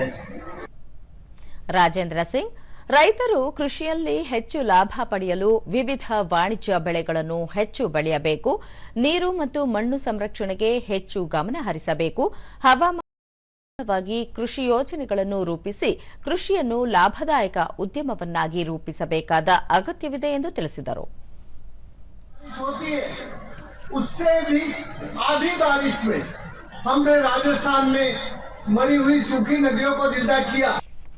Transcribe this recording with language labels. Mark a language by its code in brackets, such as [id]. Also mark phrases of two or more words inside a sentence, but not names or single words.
[kn] ರಾಜೇಂದ್ರ ಸಿಂಗ್, ರೈತರು ಕೃಷಿಯಲ್ಲಿ ಹೆಚ್ಚು ಲಾಭ ಪಡೆಯಲು ವಿವಿಧ ವಾಣಿಜ್ಯ ಬೆಳೆಗಳನ್ನು ಹೆಚ್ಚು ಬೆಳೆಯಬೇಕು. ನೀರು ಮತ್ತು ಮಣ್ಣು ಸಂರಕ್ಷಣೆಗೆ ಹೆಚ್ಚು ಗಮನ ಹರಿಸಬೇಕು. ಹವಾಮಾನವಾಗಿ ಕೃಷಿ ಯೋಜನೆಗಳನ್ನು ರೂಪಿಸಿ ಕೃಷಿಯನ್ನು ಲಾಭದಾಯಕ ಉದ್ಯಮವನ್ನಾಗಿ ರೂಪಿಸಬೇಕಾದ ಅಗತ್ಯವಿದೆ ಎಂದು ತಿಳಿಸಿದರು. [hi] उससे भी आधी बारिश में हमने राजस्थान में मरी हुई सूखी नदियों को जिंदा किया.